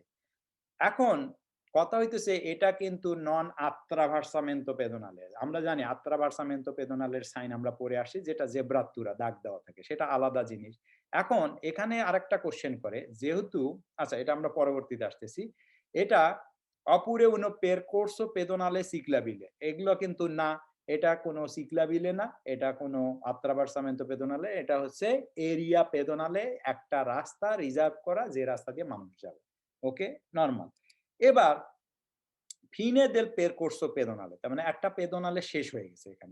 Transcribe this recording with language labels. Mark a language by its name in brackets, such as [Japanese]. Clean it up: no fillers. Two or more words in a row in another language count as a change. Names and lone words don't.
[Bangla] এখন কথা হইতেছে এটা কিন্তু [Italian] non attraversamento pedonale. [Bangla] আমরা জানি [Italian] attraversamento pedonale [Bangla] সাইন আমরা পড়ে আসি যেটা জেব্রাত্তুরা দাগ দেওয়া থাকে। সেটা আলাদা জিনিস। এখন এখানে আরেকটা কোয়েশ্চেন করে যেহেতু আচ্ছা এটা আমরা পরবর্তীতে আসতেছি। এটা [Italian] oppure uno percorso pedonale ciclabile [Bangla] এগুলো কিন্তু না, এটা কোনো সিক্লাবিলে না, এটা কোনো [Italian] attraversamento pedonale, [Bangla] এটা হচ্ছে [Italian] area pedonale [Bangla] একটা রাস্তা রিজার্ভ করা যে রাস্তা দিয়ে মানুষ যাবে। ওকে? নরমাল। এবার [Italian] fine del percorso pedonale [Bangla] তার মানে একটা পেদনালে শেষ হয়ে গেছে এখানে।